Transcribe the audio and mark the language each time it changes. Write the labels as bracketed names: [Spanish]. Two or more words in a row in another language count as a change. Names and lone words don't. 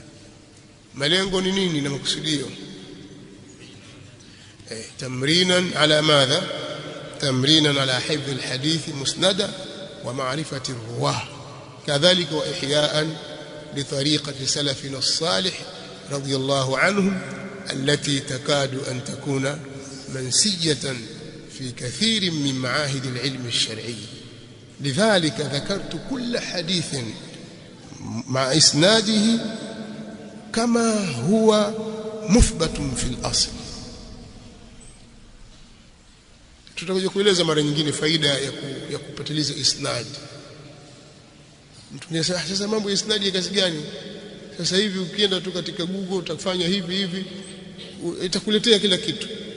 [Swahili] Malengo ni nini na makusudio? [Arabic] تمرينا على ماذا? تمرينا على حفظ الحديث مسندا ومعرفة الرواة، كذلك وإحياء لطريقة سلفنا الصالح رضي الله عنهم التي تكاد أن تكون منسية في كثير من معاهد العلم الشرعي. لذلك ذكرت كل حديث مع إسناده كما هو مثبت في الأصل. [Swahili] tutakuja kueleza mara nyingine faida ya kupatiliza isnad. Mtu anasema sasa mambo ya isnad ya kazi gani? Sasa hivi ukienda tu katika Google utafanya hivi itakuletea kila kitu.